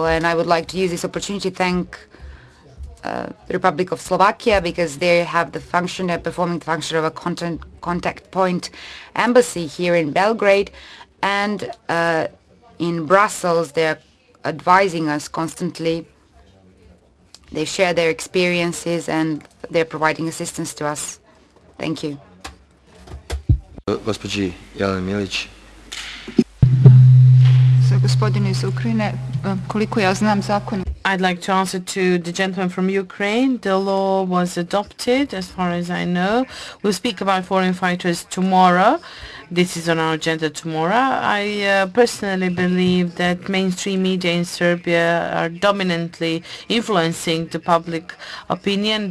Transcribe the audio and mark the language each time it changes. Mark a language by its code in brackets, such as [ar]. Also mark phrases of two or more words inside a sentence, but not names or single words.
[en] And I would like to use this opportunity to thank the Republic of Slovakia, because they have the function, they're performing the function of a contact point embassy here in Belgrade, and in Brussels they're advising us constantly. They share their experiences and they're providing assistance to us. Thank you. [sr] Gospođi Jeleni Milić. Za gospodina iz Ukrajine, koliko ja znam zakon. [en] I'd like to answer to the gentleman from Ukraine. The law was adopted, as far as I know. We'll speak about foreign fighters tomorrow. This is on our agenda tomorrow. I personally believe that mainstream media in Serbia are dominantly influencing the public opinion.